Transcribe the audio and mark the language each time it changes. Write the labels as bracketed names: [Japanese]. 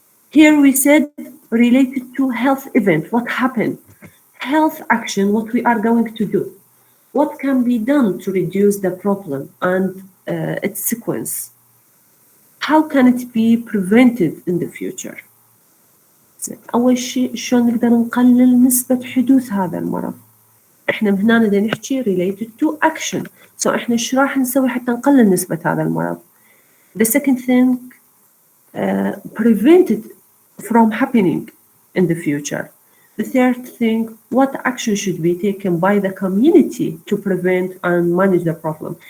[English] Here we said related to health event, what happened? Health action, what we are going to do. What can be done to reduce the problem and its sequence? How can it be prevented in the future? [Arabic] أول شيء شلون نقدر نقلل نسبة حدوث هذا المرض؟ إحنا من هنا بدنا نحكي [English] related to action. So [Arabic] إحنا إيش راح نسوي حتى نقلل نسبة هذا المرض؟ [English] The second thing, prevent it from happening in the future. The third thing, what action should be taken by the community to prevent and manage the problem?